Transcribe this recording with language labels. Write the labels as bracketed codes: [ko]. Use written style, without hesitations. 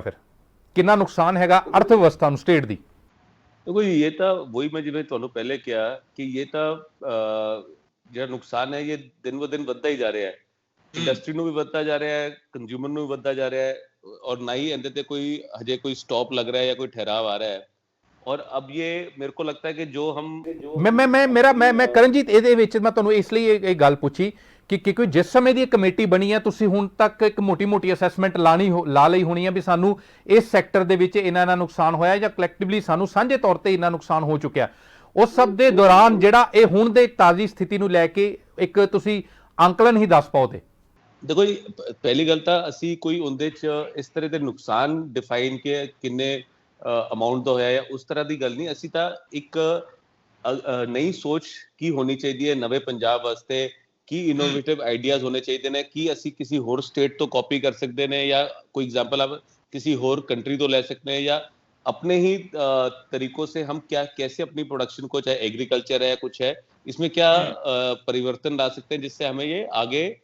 [pa] ਫਿਰ ਕਿੰਨਾ ਨੁਕਸਾਨ ਹੈਗਾ ਅਰਥ ਵਿਵਸਥਾ ਨੂੰ ਸਟੇਟ ਦੀ? देखो, ये तो वही मैं जिवें ਤੁਹਾਨੂੰ ਪਹਿਲੇ ਕਿਹਾ ਕਿ ਇਹ ਤਾਂ ਜਿਹੜਾ ਨੁਕਸਾਨ ਹੈ ਇਹ ਦਿਨ ਬ ਦਿਨ ਵੱਧਦਾ ਹੀ ਜਾ ਰਿਹਾ ਹੈ। ਇੰਡਸਟਰੀ ਨੂੰ ਵੀ ਵੱਧਦਾ ਜਾ ਰਿਹਾ ਹੈ, ਕੰਜ਼ਿਊਮਰ ਨੂੰ ਵੀ ਵੱਧਦਾ ਜਾ ਰਿਹਾ ਹੈ, ਔਰ ਨਾ ਹੀ ਇਹਦੇ ਤੇ ਕੋਈ ਹਜੇ ਕੋਈ ਸਟਾਪ ਲੱਗ ਰਿਹਾ ਹੈ ਜਾਂ ਕੋਈ ਠਹਿਰਾव आ रहा है। [hi] और अब ये मेरे को लगता है कि जो हम [pa] मैं करणजीत ਇਹਦੇ ਵਿੱਚ ਮੈਂ ਤੁਹਾਨੂੰ ਇਸ ਲਈ ਇਹ ਗੱਲ ਪੁੱਛੀ ਕਿ ਕਿਉਂਕਿ ਜਿਸ ਸਮੇਂ ਦੀ ਕਮੇਟੀ ਬਣੀ ਹੈ, ਤੁਸੀਂ ਹੁਣ ਤੱਕ ਇੱਕ ਮੋਟੀ ਅਸੈਸਮੈਂਟ ਲਾ ਲਈ ਹੋਣੀ ਹੈ ਵੀ ਸਾਨੂੰ ਇਸ ਸੈਕਟਰ ਦੇ ਵਿੱਚ ਇਹਨਾਂ ਨੁਕਸਾਨ ਹੋਇਆ ਜਾਂ ਕਲੈਕਟਿਵਲੀ ਸਾਨੂੰ ਸਾਂਝੇ ਤੌਰ ਤੇ ਇਹਨਾਂ ਨੁਕਸਾਨ ਹੋ ਚੁੱਕਿਆ। ਉਸ ਸਭ ਦੇ ਦੌਰਾਨ ਜਿਹੜਾ ਇਹ ਹੁਣ ਦੇ ਤਾਜ਼ੀ ਸਥਿਤੀ ਨੂੰ ਲੈ ਕੇ ਇੱਕ ਤੁਸੀਂ ਅੰਕਲਨ ਹੀ ਦੱਸ ਪਾਓ ਤੇ। ਦੇਖੋ ਜੀ, ਪਹਿਲੀ ਗੱਲ ਤਾਂ ਅਸੀਂ ਕੋਈ ਉਹਦੇ 'ਚ ਇਸ ਤਰ੍ਹਾਂ ਦੇ ਨੁਕਸਾਨ ਡਿਫਾਈਨ ਕਿ ਕਿੰਨੇ ਅਮਾਉਂਟ ਦਾ ਹੋਇਆ ਜਾਂ ਉਸ ਤਰ੍ਹਾਂ ਦੀ ਗੱਲ ਨਹੀਂ। ਅਸੀਂ ਤਾਂ ਇੱਕ ਨਈ ਸੋਚ ਕੀ ਹੋਣੀ ਚਾਹੀਦੀ ਹੈ ਨਵੇਂ ਪੰਜਾਬ ਵਾਸਤੇ, ਕੀ ਇਨੋਵੇਟਿਵ ਆਈਡੀਆਜ਼ ਹੋਣੇ ਚਾਹੀਦੇ ਨੇ, ਕੀ ਅਸੀਂ ਕਿਸੇ ਹੋਰ ਸਟੇਟ ਤੋਂ ਕਾਪੀ ਕਰ ਸਕਦੇ ਨੇ [hi] ਜਾਂ कोई एग्जाम्पल आप किसी और कंट्री तो ले सकते हैं, या अपने ही तरीकों से हम क्या कैसे अपनी प्रोडक्शन को, चाहे एग्रीकल्चर है कुछ है, इसमें क्या परिवर्तन ला सकते हैं जिससे हमें ये आगे